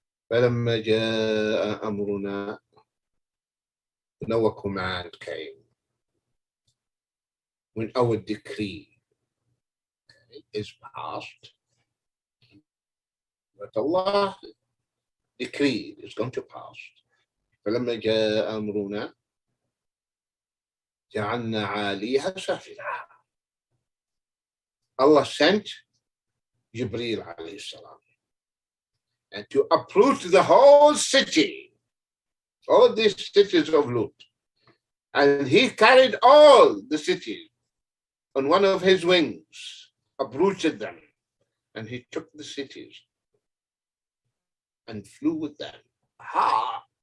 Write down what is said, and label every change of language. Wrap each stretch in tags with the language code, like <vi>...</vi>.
<ar>فلما جاء أمرنا,</ar> <en>no command came. When our decree is passed, but Allah decreed is going to pass.</en> <ar>فلما جاء أمرنا جعلنا عاليها سافلها.</ar> <en>Allah sent Jibreel alayhi salam and to uproot the whole city, all these cities of Lut. And he carried all the cities on one of his wings, uprooted them, and he took the cities and flew with them. Ha!</en>